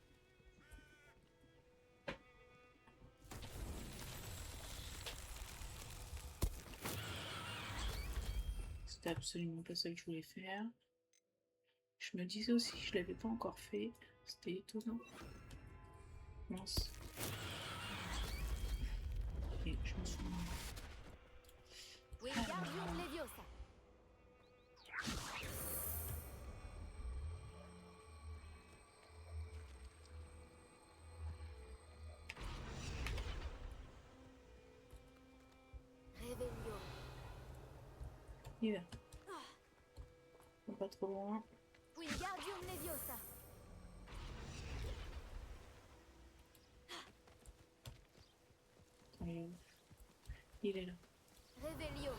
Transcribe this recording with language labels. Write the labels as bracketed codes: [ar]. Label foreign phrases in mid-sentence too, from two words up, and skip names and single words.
[fr] C'était absolument pas ça que je voulais faire. Je me disais aussi que je l'avais pas encore fait. C'était étonnant. Mince. Et je me suis... [la] Wingardium Leviosa. Revelio. [fr] Il va. Pas trop loin. [la] Wingardium Leviosa. [fr] Il est là. [la] Revelio.